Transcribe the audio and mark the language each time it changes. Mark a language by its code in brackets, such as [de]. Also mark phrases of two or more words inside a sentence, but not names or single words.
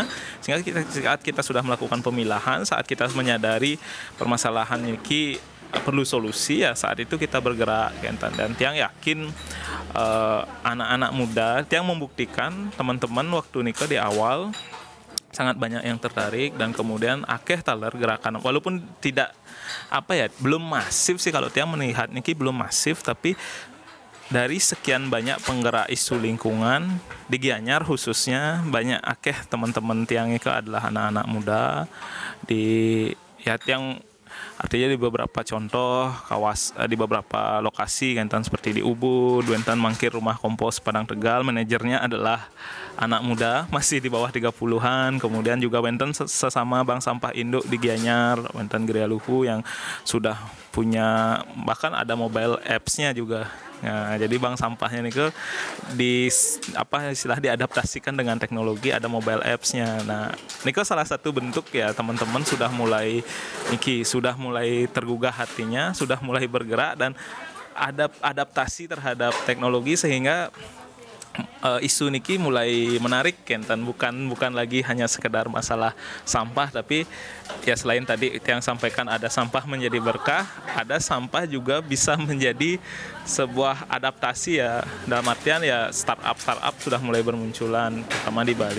[id] Sehingga saat kita sudah melakukan pemilahan, saat kita menyadari permasalahan ini perlu solusi, ya saat itu kita bergerak. Dan tiang yakin anak-anak muda, tiang membuktikan teman-teman waktu nikah di awal sangat banyak yang tertarik, dan kemudian [jv] akeh taler [id] gerakan, walaupun tidak belum masif sih, kalau tiang melihat niki belum masif, tapi dari sekian banyak penggerak isu lingkungan di Gianyar khususnya, banyak akeh teman-teman tiang itu adalah anak-anak muda yang artinya di beberapa contoh di beberapa lokasi kan, seperti di Ubud, wenten mangkir rumah kompos Padang Tegal, manajernya adalah anak muda masih di bawah 30-an. Kemudian juga wenten sesama Bank Sampah Induk di Gianyar, wenten Geria Luhu yang sudah punya, bahkan ada mobile apps-nya juga. Nah, jadi bank sampahnya ini diadaptasikan dengan teknologi, ada mobile apps-nya. Nah, ini salah satu bentuk ya teman-teman sudah mulai tergugah hatinya, sudah mulai bergerak dan adaptasi terhadap teknologi, sehingga isu niki mulai menarik Kenten, bukan lagi hanya sekedar masalah sampah, tapi ya selain tadi yang sampaikan ada sampah menjadi berkah, ada sampah juga bisa menjadi sebuah adaptasi ya, dalam artian ya startup sudah mulai bermunculan terutama di Bali.